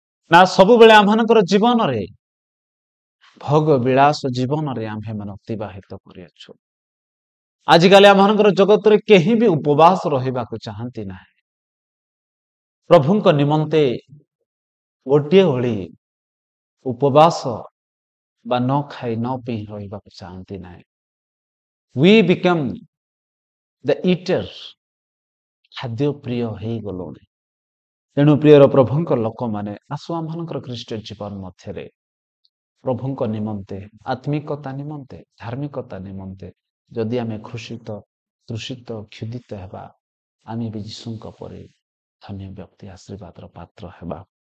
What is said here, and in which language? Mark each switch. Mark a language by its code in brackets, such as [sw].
[or] ନା ସବୁବେଳେ ଆମମାନଙ୍କର ଜୀବନରେ ଭୋଗ ବିଳାସ ଜୀବନରେ ଆମ୍ଭେମାନେ ଅତିବାହିତ କରିଅଛୁ। ଆଜିକାଲି ଆମମାନଙ୍କର ଜଗତରେ କେହି ବି ଉପବାସ ରହିବାକୁ ଚାହାନ୍ତି ନାହିଁ। ପ୍ରଭୁଙ୍କ ନିମନ୍ତେ ଗୋଟିଏ ଓଳି ଉପବାସ ବା ନ ଖାଇ ନ ପିଇ ରହିବାକୁ ଚାହାନ୍ତି ନାହିଁ। [en] We become the eater, [or] ଖାଦ୍ୟ ପ୍ରିୟ ହେଇଗଲୁଣି। ତେଣୁ ପ୍ରିୟର ପ୍ରଭୁଙ୍କ ଲୋକମାନେ, ଆସୁ ଆମମାନଙ୍କର ଖ୍ରୀଷ୍ଟ ଜୀବନ ମଧ୍ୟରେ ପ୍ରଭୁଙ୍କ ନିମନ୍ତେ, ଆତ୍ମିକତା ନିମନ୍ତେ, ଧାର୍ମିକତା ନିମନ୍ତେ ଯଦି ଆମେ କୃଷିତ ତୃଷିତ କ୍ଷୁଧିତ ହେବା, ଆମେ ବି ଯୀଶୁଙ୍କ ପରି ଧନ୍ୟ ବ୍ୟକ୍ତି, ଆଶୀର୍ବାଦର ପାତ୍ର ହେବା।